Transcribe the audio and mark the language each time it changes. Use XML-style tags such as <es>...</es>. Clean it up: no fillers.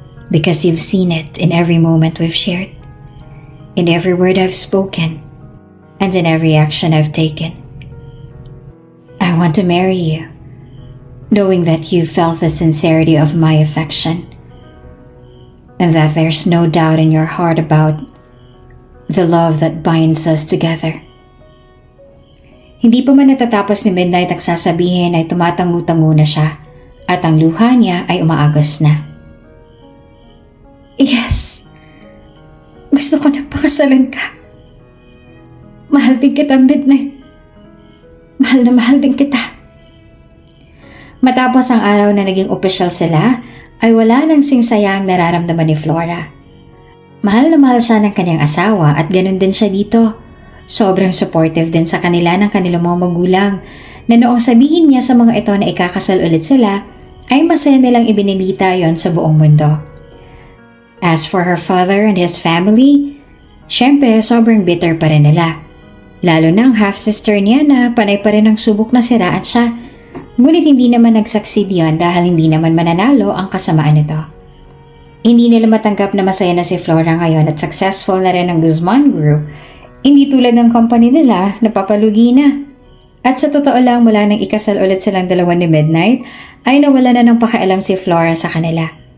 <en>Because you've seen it in every moment we've shared, in every word I've spoken, and in every action I've taken. I want to marry you, knowing that you felt the sincerity of my affection, and that there's no doubt in your heart about the love that binds us together.</en> <tl>Hindi pa man natatapos ni Midnight ang sasabihin ay tumatangu-tangu na siya at ang luha niya ay umaagos na. Yes, gusto ko na pakasalan ka. Mahal din kita, Midnight. Mahal na mahal din kita. Matapos ang araw na naging opisyal sila, ay wala nang singsaya ang nararamdaman ni Flora. Mahal na mahal siya ng kanyang asawa at ganun din siya dito. Sobrang supportive din sa kanila ng kanilang mga magulang na noong sabihin niya sa mga ito na ikakasal ulit sila, ay masaya nilang ibinilita yon sa buong mundo.</tl> <en>As for her father and his family,</en> <tl>syempre sobrang bitter pa rin nila. Lalo na ang half-sister niya na panay pa rin ang subok na siraan siya. Ngunit hindi naman nag-succeed yon dahil hindi naman mananalo ang kasamaan nito. Hindi nila matanggap na masaya na si Flora ngayon at successful na rin ang Guzman Group. Hindi tulad ng company nila na papalugi na. At sa totoo lang mula nang ikasal ulit silang dalawa ni Midnight, ay nawala na ng pakialam si Flora sa kanila.</tl>